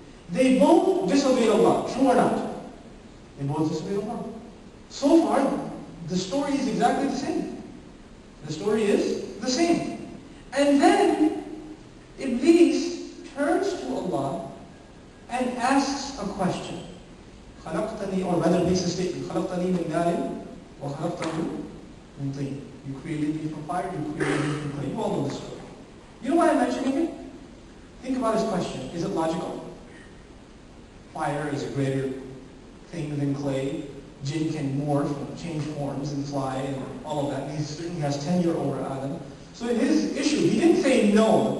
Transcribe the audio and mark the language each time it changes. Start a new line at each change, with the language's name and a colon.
English: They both disobeyed Allah, true or not? They both disobeyed Allah. So far, the story is exactly the same. The story is the same. And then Iblis turns to Allah and asks a question.
Arabic: خلقتني,
English: or rather makes a statement.
Arabic: خلقتني من نار وخلقته من طين.
English: You created me from fire, you created me from clay. You all know the story. You know why I'm mentioning it? Think about his question. Is it logical? Fire is a greater thing than clay. Jinn can morph and change forms and fly and all of that. And he certainly has tenure over Adam. So in his issue, he didn't say no.